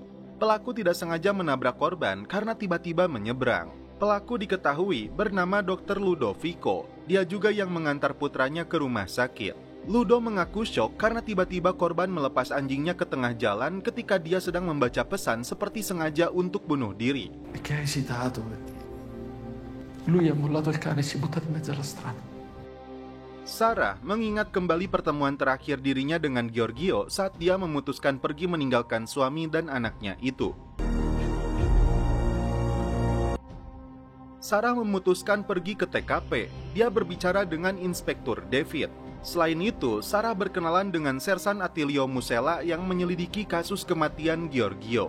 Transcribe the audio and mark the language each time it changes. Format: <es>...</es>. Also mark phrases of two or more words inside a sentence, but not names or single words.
<id>Pelaku tidak sengaja menabrak korban karena tiba-tiba menyeberang. Pelaku diketahui bernama Dr. Ludovico. Dia juga yang mengantar putranya ke rumah sakit. Ludo mengaku syok karena tiba-tiba korban melepas anjingnya ke tengah jalan ketika dia sedang membaca pesan seperti sengaja untuk bunuh diri.</id> <it>Perché ha esitato? Lui ha mollato il cane e si è buttato in mezzo alla strada.</it> <id>Sarah mengingat kembali pertemuan terakhir dirinya dengan Giorgio saat dia memutuskan pergi meninggalkan suami dan anaknya itu. Sarah memutuskan pergi ke TKP. Dia berbicara dengan Inspektur David. Selain itu, Sarah berkenalan dengan Sersan Attilio Musella yang menyelidiki kasus kematian Giorgio.</id>